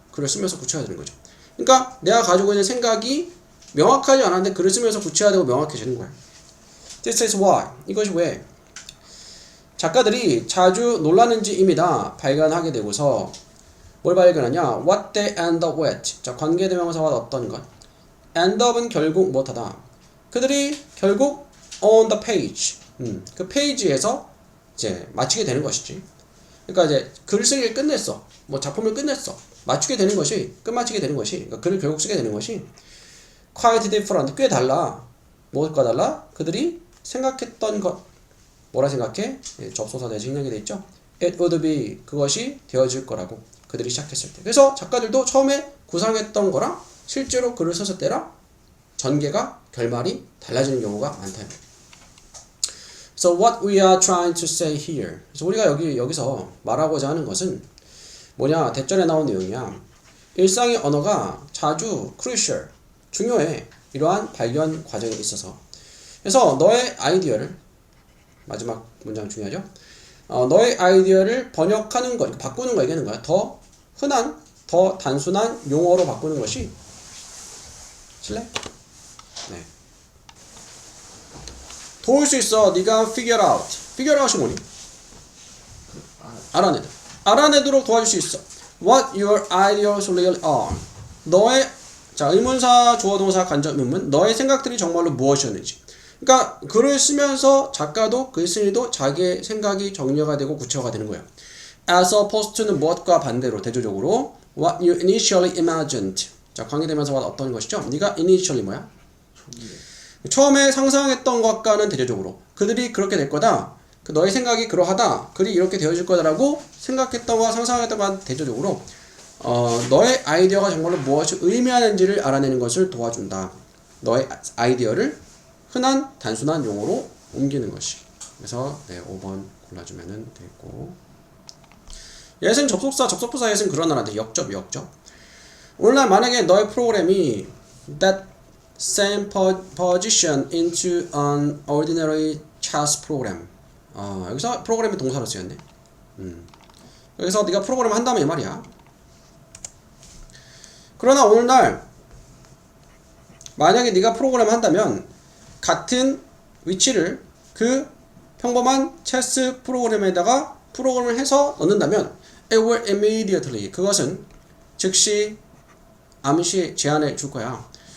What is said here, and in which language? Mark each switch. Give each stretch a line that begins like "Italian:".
Korean: 글을 쓰면서 구체화 되는 거죠. 그러니까 내가 가지고 있는 생각이 명확하지 않았는데 글을 쓰면서 구체화되고 명확해지는 거야.
English: This is why.
Korean: 이것이 왜 작가들이 자주 놀라는지입니다. 발견하게 되고서 뭘 발견하냐?
English: What they end up with.
Korean: 자, 관계대명사와 어떤 것. end up은 결국 못하다. 그들이 결국
English: on the page.
Korean: 그 페이지에서 이제 마치게 되는 것이지. 그러니까 이제 글을 쓰기를 끝냈어. 뭐 작품을 끝냈어. 끝마치게 되는 것이, 그러니까 글을 결국 쓰게 되는 것이
English: quite different.
Korean: 꽤 달라. 뭐가 달라? 그들이 생각했던 것. 뭐라 생각해? 접속사 대신 생략이 돼 있죠.
English: It would be.
Korean: 그것이 되어질 거라고. 그들이 시작했을 때. 그래서 작가들도 처음에 구상했던 거랑 실제로 글을 썼을 때랑 전개가 결말이 달라지는 경우가 많다.
English: So what we are trying to say here.
Korean: 그래서 우리가 여기서 말하고자 하는 것은 뭐냐? 대절에 나온 내용이야. 일상의 언어가 자주 crucial, 중요해. 이러한 발견 과정에 있어서. 그래서 너의 아이디어를 마지막 문장 중요하죠. 너의 아이디어를 번역하는 것, 바꾸는 거 얘기하는 거야. 더 흔한, 더 단순한 용어로 바꾸는 것이 실례? 네. 도울 수 있어. 네가 figure out이 뭐니? 알아내도록 도와줄 수 있어.
English: What your ideas really are.
Korean: 너의 자 의문사 주어동사 간접 의문 너의 생각들이 정말로 무엇이었는지. 그러니까 글을 쓰면서 작가도 글쓴이도 자기의 생각이 정리가 되고 구체화가 되는 거예요.
English: As opposed to는
Korean: 무엇과 반대로 대조적으로
English: what you initially imagined.
Korean: 자, 관계되면서 어떤 것이죠? 네가 initially 뭐야? 처음에 상상했던 것과는 대조적으로 그들이 그렇게 될 거다. 그 너의 생각이 그러하다. 글이 이렇게 되어질 거다라고 생각했던 거와 상상했던 거와 대조적으로 너의 아이디어가 정말로 무엇을 의미하는지를 알아내는 것을 도와준다. 너의 아이디어를 흔한 단순한 용어로 옮기는 것이. 그래서 네, 5번 골라주면 되겠고. 예는 접속사, 접속부사 예는 그런 하나인데 역접. 오늘날 만약에 너의 프로그램이
English: that same position into an ordinary chess program.
Korean: 여기서 프로그램이 동사로 쓰였네. 여기서 네가 프로그램을 한다면 이 말이야. 그러나 오늘날 만약에 네가 프로그램을 한다면 같은 위치를 그 평범한 체스 프로그램에다가 프로그램을 해서 넣는다면
English: it will immediately
Korean: 그것은 즉시 암시 제안해 줄 거야.